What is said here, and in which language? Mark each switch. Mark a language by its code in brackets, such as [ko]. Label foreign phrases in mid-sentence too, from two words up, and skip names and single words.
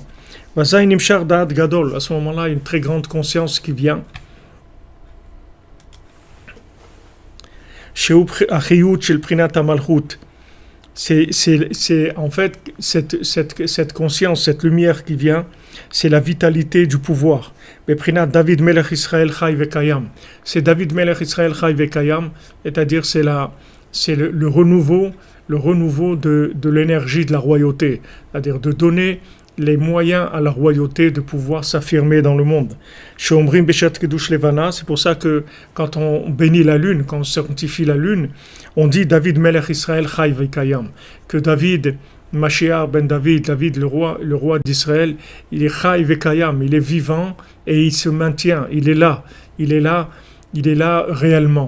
[fr] À ce moment-là, il y a une très grande conscience qui vient. C'est en fait cette conscience, cette lumière qui vient, c'est la vitalité du pouvoir. [he] דוד מלך ישראל חי וקיים. C'est דוד מלך ישראל חי וקיים, [fr] c'est-à-dire c'est le renouveau de l'énergie de la royauté, c'est-à-dire de donner les moyens à la royauté de pouvoir s'affirmer dans le monde. C'est pour ça que quand on bénit la lune, quand on sanctifie la lune, on dit [he] דוד מלך ישראל חי וקיים, [fr] que David, [he] משיח בן דוד, [fr] le roi d'Israël, il est [he] חי וקיים, [fr] il est vivant et il se maintient, il est là réellement.